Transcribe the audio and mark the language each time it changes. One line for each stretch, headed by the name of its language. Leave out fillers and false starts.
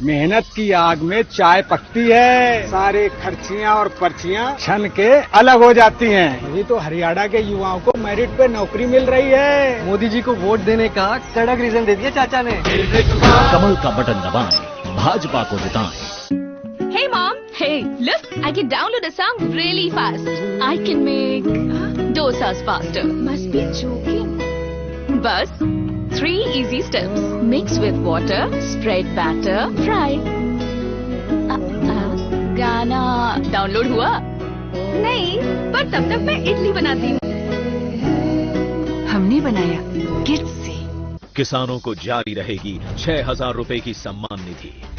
Hindi: मेहनत की आग में चाय पकती है, सारे खर्चियाँ और पर्चियाँ छन के अलग हो जाती हैं। अभी तो हरियाणा के युवाओं को मेरिट पे नौकरी मिल रही है। मोदी जी को वोट देने का कड़क रीजन दे दिया चाचा ने। कमल का बटन दबाएं, भाजपा को जिताएं।
English: Hey mom, hey, look, I can download a song really fast. I can make dosas faster. Must be joking. Bus, 3 easy steps. Mix with water, spread batter, fry.
Hindi: गाना डाउनलोड हुआ? नहीं, पर तब तक मैं इडली बनाती हूँ। हमने बनाया किड्स से। किसानों को जारी रहेगी 6,000 रुपए की सम्मान निधि।